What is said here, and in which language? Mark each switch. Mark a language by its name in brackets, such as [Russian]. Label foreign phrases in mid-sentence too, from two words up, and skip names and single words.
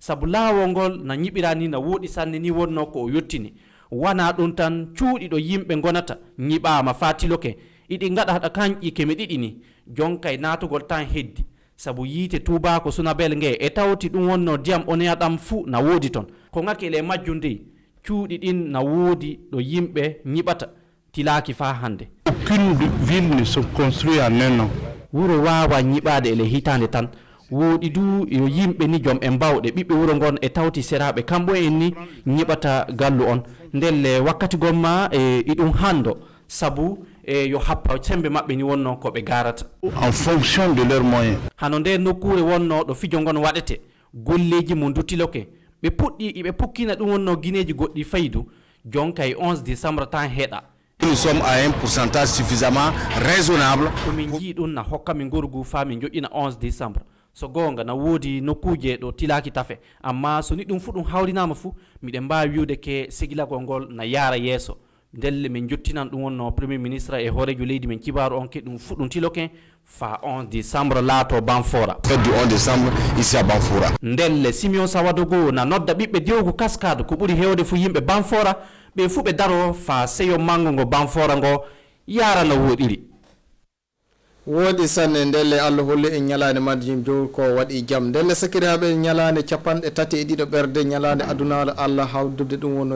[Fula] sabu laawol ngol na ñiɓira ni na woɗi sanne ni wonno ko o yottini wana ɗum tan cuuɗi ɗo yimɓe gonata ñiɓama fa tiloke iɗi gaɗa haɗa kanƴi keme ɗiɗi ni jonkay natugol tan heddi sabu yiite tubako sunabel nge e tawti ɗum wonno diyam oneya ɗam fuu na woodi ton ko ngakki ele majju ndi cuuɗi ɗin na woodi ɗo yimɓe ñiɓata tilaki fa hande. [French] Aucune ville ne se construit en un an. [Fula] wuro wawa ñiɓade ele hitande tan woodi du yo yimɓe ni joom e mbawɗe ɓiɓɓe wuro ngon e tawti seraɓe kamɓo en ni ñiɓata gallu on ndelle wakkati gomma iɗum hando sabu yo happa sembe maɓɓe ni wonno ko ɓe garata [French] en fonction de leurs moyens. [Fula] hano nde nokkure wonno ɗo fijo ngon waɗete golleji mo duttiloke ɓe puɗɗi ɓe pukkina ɗum wonno guineji goɗɗi faydu jonka e 11 décembre tan heeɗa. [French] Nous sommes à un pourcentage suffisamment raisonnable. [Fula] komin jii ɗum na hokka min gorgu fa min joƴƴina 11 décembre so gonga na woodi nokkuje ɗo tilaki tafe amma so ni ɗum fu ɗum hawrinama fu miɗen mbawi wiwde ke sigilagol ngol na yaara yeeso ndelle min jottinan ɗum wonno [French] premier ministre [Fula] e hoorejo leydi men kibaru on ke ɗum fu ɗum tiloke fa 11 décembre laato Banfora. [French] Fête du 11 décembre ici à Banfora. [Fula] ndelle Simeon Sawadogo na nodda ɓiɓɓe dewgu Kaskade ko ɓuri hewde fu yimɓe Banfora ɓe fu ɓe daro fa seyo mango ngo Banfora ngo yara no woɗiri. woodi sanne ndelle Allah holli en ñalande majjum jow ko waɗi jam ndelle sakiraɓe ñalande capanɗe tati e ɗiɗo ɓerde ñalande adunaɗo Allah hawdude ɗum wonno